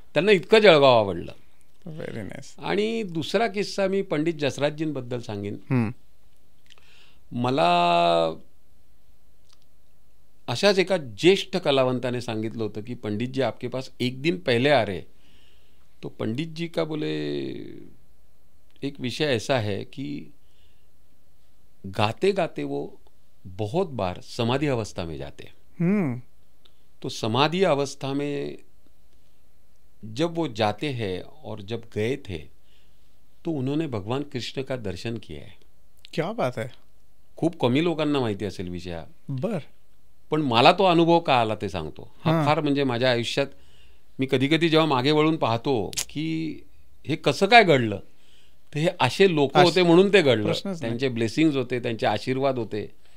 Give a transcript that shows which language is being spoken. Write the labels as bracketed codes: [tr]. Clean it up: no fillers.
[mr] त्यांना इतकं जळगाव आवडलं. [en] Very nice. [mr] आणि दुसरा किस्सा मी पंडित जसराजजींबद्दल सांगेन. मला अशाच एका ज्येष्ठ कलावंताने सांगितलं होतं की पंडित जी [hi] आपके पास एक दिन पहले आ रहे. तो पंडित जी का बोले एक विषय ऐसा है कि गाते गाते वो बहुत बार समाधि अवस्था में जाते. तो समाधि अवस्था में जब वो जाते हैं और जब गए थे तो उन्होंने भगवान कृष्ण का दर्शन किया है. क्या बात है. [mr] खूप कमी लोकांना माहिती असेल विषय हा. बर. पण मला तो अनुभव का आला ते सांगतो. हा फार म्हणजे माझ्या आयुष्यात मी कधी कधी जेव्हा मागे वळून पाहतो की हे कसं काय घडलं, तर हे असे लोक होते म्हणून ते घडलं. त्यांचे ब्लेसिंग्स होते, त्यांचे आशीर्वाद होते.